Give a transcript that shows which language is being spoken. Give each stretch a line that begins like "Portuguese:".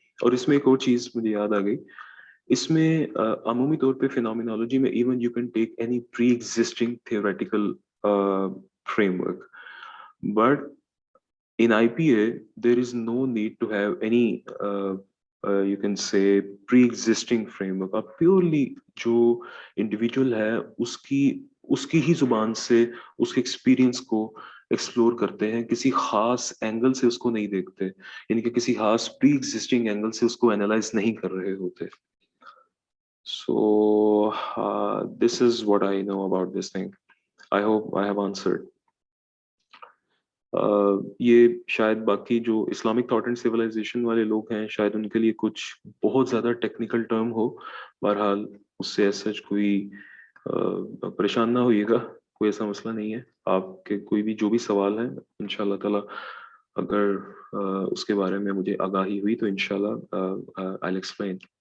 Urdu: اور اس میں ایک اور چیز مجھے یاد آ گئی، اس میں عمومی طور پہ فینومینالوجی میں
English: Even you can take any pre-existing theoretical framework, but in IPA there is no need to have any you can say pre-existing framework.
Urdu: آپ پیورلی جو انڈیویجول ہے اس کی ہی زبان سے اس کے ایکسپیرینس کو ایکسپلور کرتے ہیں، کسی خاص اینگل سے اس کو نہیں دیکھتے، یعنی کہ کسی خاص پری ایگزسٹنگ اینگل سے اس کو اینالائز نہیں کر رہے ہوتے.
English: So this is what I know about this thing. I hope I have answered.
Urdu: یہ شاید باقی جو اسلامک تھاٹ اینڈ سویلائزیشن والے لوگ ہیں شاید ان کے لیے کچھ بہت زیادہ ٹیکنیکل ٹرم ہو. بہرحال اس سے ایسا کوئی پریشان نہ ہوئیے گا، کوئی ایسا مسئلہ نہیں ہے. آپ کے کوئی بھی جو بھی سوال ہیں انشاءاللہ تعالی اگر اس کے بارے میں مجھے آگاہی ہوئی تو انشاءاللہ
English: I'll explain.